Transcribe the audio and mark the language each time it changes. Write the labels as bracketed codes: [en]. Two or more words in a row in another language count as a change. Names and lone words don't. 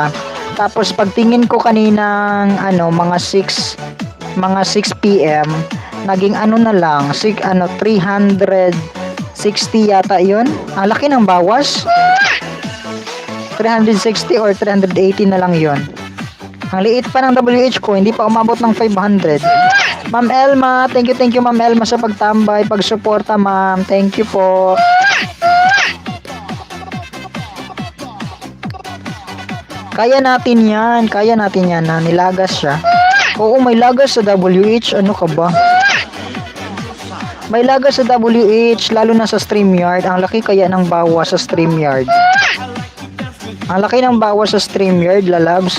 [tl] Tapos pagtingin ko kaninang mga 6 PM, naging na lang, 360 yata 'yon. Ang laki ng bawas. 360 or 380 na lang 'yon. Ang liit pa ng WH ko, hindi pa umabot ng 500. Ma'am Elma, [en] thank you [tl] Ma'am Elma sa pagtambay, pagsuporta, ma'am. [en] Thank you [tl] po. Kaya natin yan. Kaya natin yan na nilagas siya. Oo, may lagas sa WH. Ano ka ba? May lagas sa WH, lalo na sa StreamYard. Ang laki kaya ng bawa sa StreamYard. Ang laki ng bawa sa StreamYard, lalabs.